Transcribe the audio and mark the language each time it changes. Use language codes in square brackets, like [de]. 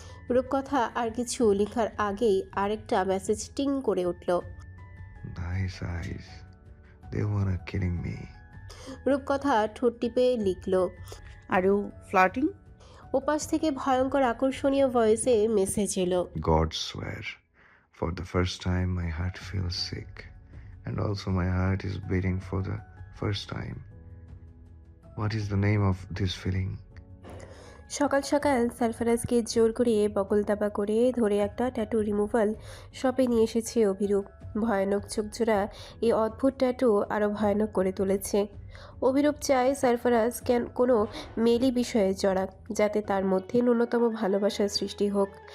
[bn] রূপকথা আর কিছু লেখার আগেই আরেকটা মেসেজ টিং করে উঠল। [en] Nice eyes, they wanna killing me. [bn] রূপকথা ঠোঁট টিপে লিখল। [en] Are you flirting? [bn] ওপাশ থেকে ভয়ঙ্কর আকর্ষণীয় ভয়েসে মেসেজ এলো। [en] God swear, for the first time my heart feels sick, and also my heart is beating for the first time. What is the name of this feeling? [bn] সকাল সকাল সারফারাজকে জোর করে বগল দাবা করে ধরে একটা ট্যাটু রিমুভাল শপে নিয়ে এসেছে অভিরূপ। ভয়ানক চোখজোড়া এই অদ্ভুত ট্যাটু আরও ভয়ানক করে তুলেছে। অভিরূপ চায় সারফারাজ কোনো মেলি বিষয়ে জড়াক, যাতে তার মধ্যে ন্যূনতম ভালোবাসার সৃষ্টি হোক।